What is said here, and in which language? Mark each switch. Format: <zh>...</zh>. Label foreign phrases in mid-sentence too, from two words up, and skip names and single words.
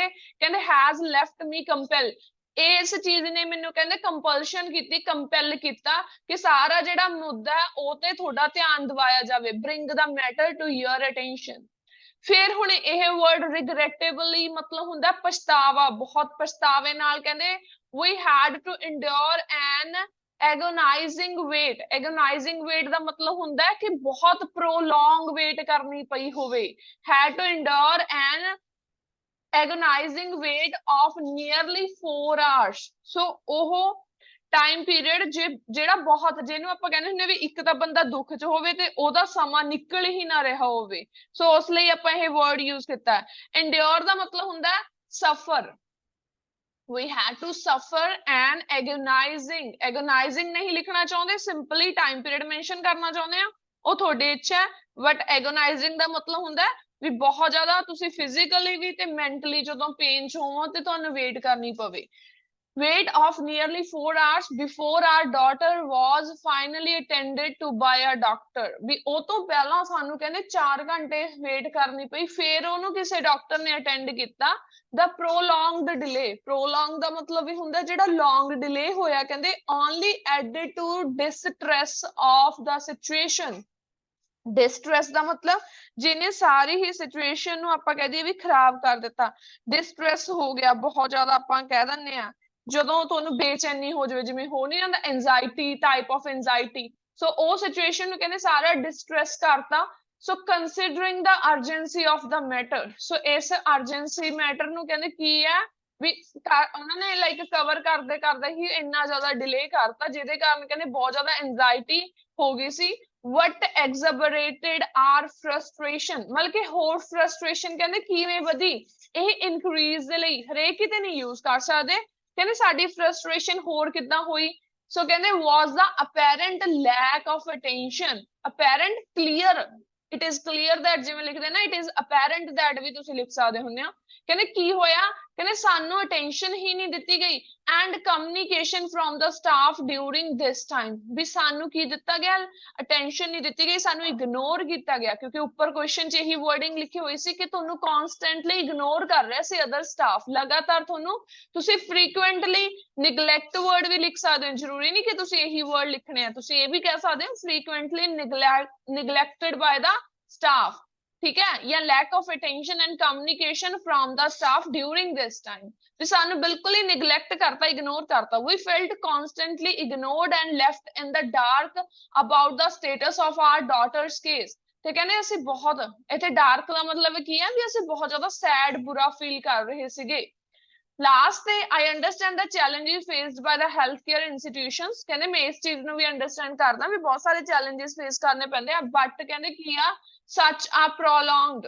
<pa>ਕਹਿੰਦੇ</pa> <en>has left me compel,</en> <pa>ਇਸ ਚੀਜ਼ ਨੇ ਮੈਨੂੰ ਕਹਿੰਦੇ ਕੰਪਲਸ਼ਨ ਕੀਤੀ, ਕੰਪੈਲ ਕੀਤਾ ਕਿ ਸਾਰਾ ਜਿਹੜਾ ਮੁੱਦਾ ਉਹ ਤੇ ਤੁਹਾਡਾ ਧਿਆਨ ਦਿਵਾਇਆ ਜਾਵੇ,</pa> <en>bring the matter to your attention.</en> <pa>ਫਿਰ ਹੁਣ ਇਹ ਵਰਡ ਰਿਗਰੈਟੇਬਲੀ ਮਤਲਬ ਹੁੰਦਾ ਪਛਤਾਵਾ, ਬਹੁਤ ਪਛਤਾਵੇ ਨਾਲ।</pa> <en>ਕਹਿੰਦੇ we had to endure an agonizing wait, agonizing wait</en> <pa>ਦਾ ਮਤਲਬ ਹੁੰਦਾ ਕਿ ਬਹੁਤ</pa> <en>prolong wait</en> <pa>ਕਰਨੀ ਪਈ ਹੋਵੇ।</pa> <en>had to endure an agonizing wait of nearly 4 hours,</en> <pa>ਸੋ ਉਹ</pa> <en>time period</en> <pa>ਜਿਹੜਾ ਬਹੁਤ, ਜਿਹਨੂੰ ਆਪਾਂ ਕਹਿੰਦੇ ਹੁੰਦੇ ਵੀ ਇੱਕ ਤਾਂ ਬੰਦਾ ਦੁੱਖ 'ਚ ਹੋਵੇ ਤੇ ਉਹਦਾ ਸਮਾਂ ਨਿਕਲ ਹੀ ਨਾ ਰਿਹਾ ਹੋਵੇ, ਸੋ ਉਸ ਲਈ ਆਪਾਂ ਇਹ</pa> <en>word use</en> <pa>ਕੀਤਾ। endure ਦਾ ਮਤਲਬ ਹੁੰਦਾ ਸਫਰ,</pa> <en>we had to suffer an agonizing</en> <pa>ਨਹੀਂ ਲਿਖਣਾ ਚਾਹੁੰਦੇ,</pa> <en>simply time period mention</en> <pa>ਕਰਨਾ ਚਾਹੁੰਦੇ ਆ, ਉਹ ਤੁਹਾਡੀ ਇੱਛਾ ਹੈ। ਬਟ agonizing ਦਾ ਮਤਲਬ ਹੁੰਦਾ ਵੀ ਬਹੁਤ ਜ਼ਿਆਦਾ ਤੁਸੀਂ ਫਿਜ਼ੀਕਲੀ ਵੀ ਤੇ ਮੈਂਟਲੀ ਜਦੋਂ ਪੇਨ 'ਚ ਹੋਵੋ ਤੇ ਤੁਹਾਨੂੰ ਵੇਟ ਕਰਨੀ ਪਵੇ।</pa> <en>wait of nearly 4 hours before our daughter was finally attended to by a doctor,</en> <pa>ਵੀ ਉਹ ਤੋਂ ਪਹਿਲਾਂ ਸਾਨੂੰ ਕਹਿੰਦੇ 4 ਘੰਟੇ ਵੇਟ ਕਰਨੀ ਪਈ, ਫਿਰ ਉਹਨੂੰ ਕਿਸੇ ਡਾਕਟਰ ਨੇ ਅਟੈਂਡ ਕੀਤਾ।</pa> <en>the prolonged delay, prolong</en> <pa>ਦਾ ਮਤਲਬ ਵੀ ਹੁੰਦਾ ਜਿਹੜਾ</pa> <en>long delay</en> <pa>ਹੋਇਆ, ਕਹਿੰਦੇ</pa> <en>only added to distress of the situation,</en> <pa>ਡਿਸਟ੍ਰੈਸ ਦਾ ਮਤਲਬ ਜਿਹਨੇ ਸਾਰੀ ਹੀ ਸਿਚੁਏਸ਼ਨ ਨੂੰ ਆਪਾਂ ਕਹਿ ਦਈਏ ਵੀ ਖਰਾਬ ਕਰ ਦਿੱਤਾ। ਡਿਸਟ੍ਰੈਸ ਹੋ ਗਿਆ ਬਹੁਤ ਜ਼ਿਆਦਾ, ਆਪਾਂ ਕਹਿ ਦਿੰਦੇ ਆ ਜਦੋਂ ਤੁਹਾਨੂੰ ਬੇਚੈਨੀ ਹੋ ਜਾਵੇ, ਜਿਵੇਂ ਹੋ ਨਹੀਂ ਜਾਂਦਾ</pa> <en>anxiety, type of anxiety,</en> <pa>ਸੋ ਉਹ ਸਿਚੁਏਸ਼ਨ ਨੂੰ ਕਹਿੰਦੇ ਸਾਰਾ ਡਿਸਟ੍ਰੈਸ ਕਰਤਾ। ਸੋ</pa> <en>considering the urgency of the matter,</en> <pa>ਸੋ ਇਸ</pa> <en>urgency matter</en> <pa>ਨੂੰ ਕਹਿੰਦੇ ਕੀ ਹੈ ਵੀ ਉਹਨਾਂ ਨੇ</pa> <en>like cover</en> <pa>ਕਰਦੇ ਕਰਦੇ ਹੀ ਇੰਨਾ ਜ਼ਿਆਦਾ ਡਿਲੇ ਕਰਤਾ, ਜਿਹਦੇ ਕਾਰਨ ਕਹਿੰਦੇ ਬਹੁਤ ਜ਼ਿਆਦਾ ਐਂਜ਼ਾਈਟੀ ਹੋ ਗਈ ਸੀ।</pa> <en>what exacerbated our frustration,</en> <pa>ਮਤਲਬ ਕਿ ਹੋਰ frustration ਕਹਿੰਦੇ ਕਿਵੇਂ ਵਧੀ, ਇਹ increase ਦੇ ਲਈ ਹਰੇਕ ਕਿਤੇ ਨਹੀਂ use ਕਰ ਸਕਦੇ। ਕਹਿੰਦੇ ਸਾਡੀ</pa> <en>frustration</en> <pa>ਹੋਰ ਕਿੱਦਾਂ ਹੋਈ, ਸੋ ਕਹਿੰਦੇ</pa> <en>was the apparent lack of attention, apparent clear, it is clear that,</en> <pa>ਜਿਵੇਂ ਲਿਖਦੇ ਨਾ</pa> <en>it is apparent that</en> <pa>ਵੀ ਤੁਸੀਂ ਲਿਖ ਸਕਦੇ ਹੁੰਦੇ ਹੋ। ਕਹਿੰਦੇ ਕੀ ਹੋਇਆ, ਕਹਿੰਦੇ ਸਾਨੂੰ attention ਹੀ ਨਹੀਂ ਦਿੱਤੀ ਗਈ</pa> <en>and communication from the staff during this time,</en> <pa>ਵੀ ਸਾਨੂੰ ਕੀ ਦਿੱਤਾ ਗਿਆ, attention ਨਹੀਂ ਦਿੱਤੀ ਗਈ, ਸਾਨੂੰ ignore ਕੀਤਾ ਗਿਆ, ਕਿਉਂਕਿ ਉੱਪਰ question 'ਚ ਇਹੀ wording ਲਿਖੀ ਹੋਈ ਸੀ ਕਿ ਤੁਹਾਨੂੰ constantly ignore ਕਰ ਰਿਹਾ ਸੀ</pa> <en>other staff,</en> <pa>ਲਗਾਤਾਰ ਤੁਹਾਨੂੰ, ਤੁਸੀਂ</pa> <en>frequently neglect word</en> <pa>ਵੀ ਲਿਖ ਸਕਦੇ ਹੋ, ਜ਼ਰੂਰੀ ਨਹੀਂ ਕਿ ਤੁਸੀਂ ਇਹੀ word ਲਿਖਣੇ ਆ, ਤੁਸੀਂ ਇਹ ਵੀ ਕਹਿ ਸਕਦੇ ਹੋ</pa> <en>frequently neglected by the staff,</en> <pa>ਠੀਕ ਹੈ, ਜਾਂ</pa> <en>lack of attention and communication from the staff during this time,</en> <pa>ਵੀ ਸਾਨੂੰ ਬਿਲਕੁਲ ਹੀ neglect ਕਰਤਾ, ignore ਕਰਤਾ।</pa> <en>we felt constantly ignored and left in the dark about the status of our daughter's case,</en> <pa>ਤੇ ਕਹਿੰਦੇ ਅਸੀਂ ਬਹੁਤ, ਇੱਥੇ dark ਦਾ ਮਤਲਬ ਕੀ ਹੈ ਵੀ ਅਸੀਂ ਬਹੁਤ ਜ਼ਿਆਦਾ sad, ਬੁਰਾ feel ਕਰ ਰਹੇ ਸੀਗੇ। ਲਾਸਟ ਤੇ</pa> <en>I understand the challenges faced by the healthcare institutions</en> <pa>ਕਹਿੰਦੇ ਮੈਂ ਇਸ ਚੀਜ਼ ਨੂੰ ਵੀ ਅੰਡਰਸਟੈਂਡ ਕਰਦਾ ਵੀ ਬਹੁਤ ਸਾਰੇ</pa> <en>challenges face</en> <pa>ਕਰਨੇ ਪੈਂਦੇ ਆ ਬਟ ਕਹਿੰਦੇ ਕੀ ਆ</pa> <en>such a prolonged</en>